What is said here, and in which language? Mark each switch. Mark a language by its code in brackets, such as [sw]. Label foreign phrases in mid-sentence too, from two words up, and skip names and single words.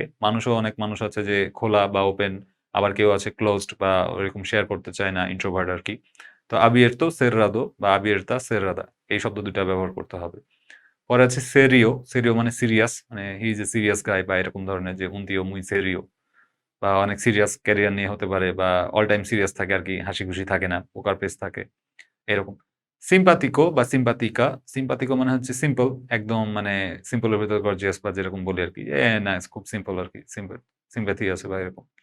[bn] মানুষও অনেক মানুষ আছে যে খোলা বা ওপেন, আবার কেউ আছে ক্লোজড বা ওরকম শেয়ার করতে চায় না, ইন্ট্রোভার্ট আর কি। তো [es] abierto cerrado [bn] বা [es] abierta cerrada, [bn] এই শব্দ ২ টা ব্যবহার করতে হবে। পরে আছে সেরিও, সেরিও মানে সিরিয়াস, মানে [en] he is a serious guy [bn] বা এরকম ধরনের, যে [es] un tío muy serio [bn] বা অনেক [en] serious career [bn] নিয়ে হতে পারে বা [en] all time serious [bn] থাকে আর কি, হাসি-খুশি থাকে না, [en] poker face [bn] থাকে, এরকম। সিম্পাথিকো বা সিম্পাথিকা, সিম্পাথিকো মানে হচ্ছে সিম্পল, একদম মানে সিম্পল এর ভেতর গর্জিয়াস বা যেরকম বলি আরকি। নাইস, খুব সিম্পল আরকি। সিম্প্যাথি আছে বা এরকম।